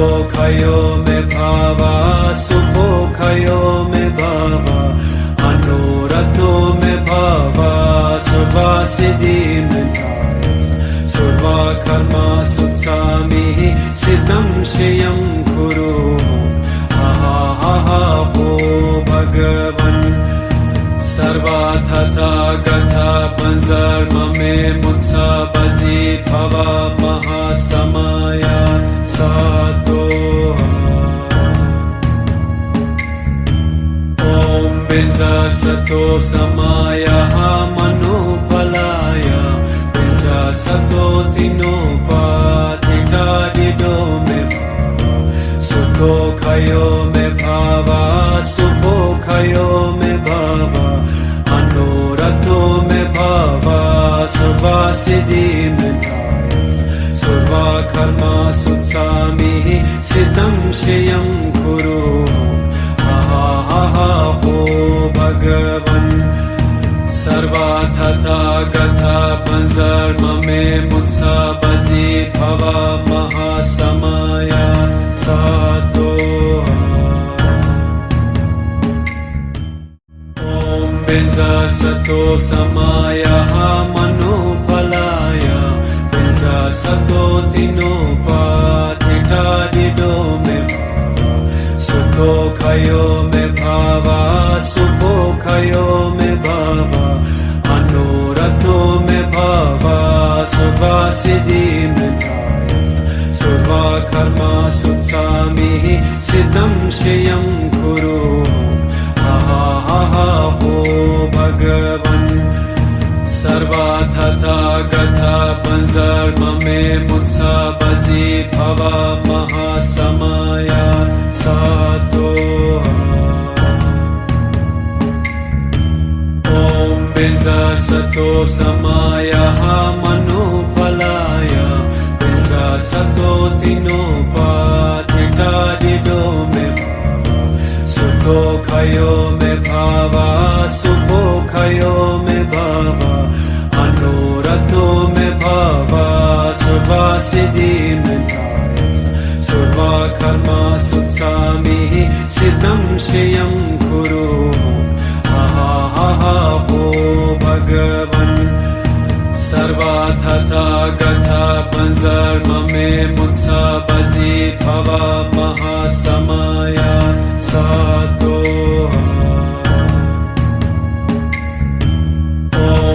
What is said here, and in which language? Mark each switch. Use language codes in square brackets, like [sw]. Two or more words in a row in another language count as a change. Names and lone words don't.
[sa] Khayo Me Bhava Sukho Khayo Me Bhava Anurato Me Bhava Surva Siddhi Me Dhayas Surva Karma Sutsamihi Siddham Shriyam Kuru Ha ha ha ha ho Bhagavan Sarva Tata Gatha Panzar Mame Mutsa Bazi Bhava Mahasamaya Satoha Om Bizar Sato Samaya Manupalaya Bizar Sato Tinopatita Dido Me Sukho Khayo Me Bhava Sukho Khayo Me Bhava Anurato Me Bhava Surva Siddhi Me Dhayas Surva Karma Sutsamihi Siddham Shriyam Kuru Ha ha ha ha ho Bhagavan Sarva Tata Gatha Panzar Mame Mutsa Bazi Bhava Mahasamaya Satoha Om Bizar Sato Samaya Manupalaya Bizar Sato Tinopatita Dido Me Sukho Khayo Me Bhava Sukho Khayo Me Bhava Anurato Me Bhava Surva Siddhi Me Dhayas Surva Karma Sutsamihi Siddham Shriyam Kuru Ha ha ha ha ho Bhagavan Sarva Tata Gatha Panzar Mame Mutsa Bazi Bhava Mahasamaya Satoha Om Sato samaya manupalaya Pinsa sato tinopatita didome Sukho khayo me bhava Sukho khayo me bhava Anorato me bhava Surva siddhi me dhayas Surva karma sutsami Siddham shriyam kuru ho Bhagavan Sarva Tata Gatha Panzarma me Mutsa Bazi Bhava Mahasamaya Sato Om